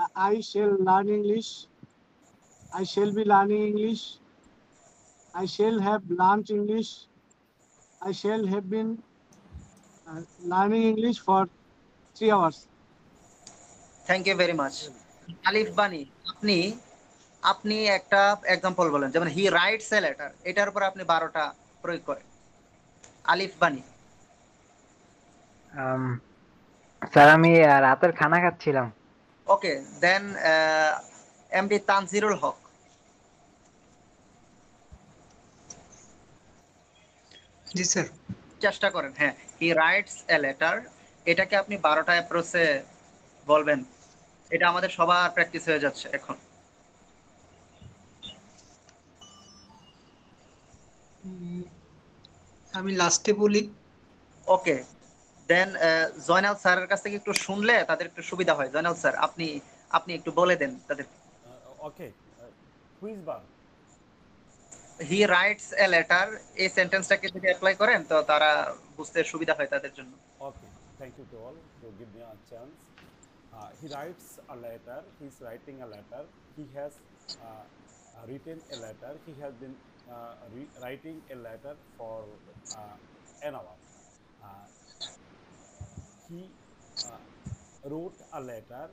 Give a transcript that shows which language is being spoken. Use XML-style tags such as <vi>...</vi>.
<en>I shall learn English. I shall be learning English. I shall have learned English. I shall have been learning English for 3 hours. Thank you very much.</en> <bn>আলিফ বানি, আপনি আপনি একটা example বলেন, যেমন</bn> <en>he writes a letter,</en> <bn>এটার উপর আপনি 12টা প্রয়োগ করেন। আলিফ বানি। স্যার আমি রাতের খানা খাচ্ছিলাম। ওকে, দেন এমডি তানজিরুল হক। জি স্যার। চেষ্টা করেন। হ্যাঁ,</bn> <en>he writes a letter,</en> <bn>এটাকে আপনি 12টা অ্যাপ্রোচে বলবেন। এটা আমাদের সবার প্র্যাকটিস হয়ে যাচ্ছে এখন। আমি লাস্টে বলি। ওকে, দেন জয়নাল স্যারের কাছ থেকে একটু শুনলে তাদের একটু সুবিধা হয়। জয়নাল স্যার, আপনি আপনি একটু বলে দেন তাদের।</bn> <en>Okay. Quiz bar. He writes a letter,</en> <bn>এই সেন্টেন্সটাকে যদি অ্যাপ্লাই করেন তো তারা বুঝতে সুবিধা হয় তাদের জন্য।</bn> <en>Okay. Thank you to all to give me a chance. He writes a letter. He's writing a letter. He has written a letter. He has been writing a letter for an hour. He wrote a letter.</en>